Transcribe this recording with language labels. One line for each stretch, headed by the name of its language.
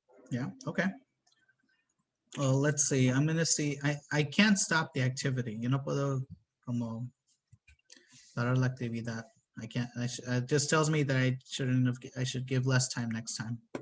English: yeah, okay. Well, let's see. I'm gonna see. I can't stop the activity.
Spanish: Yo no puedo como parar la actividad.
English: I can't. It just tells me that I shouldn't have. I should give less time next time.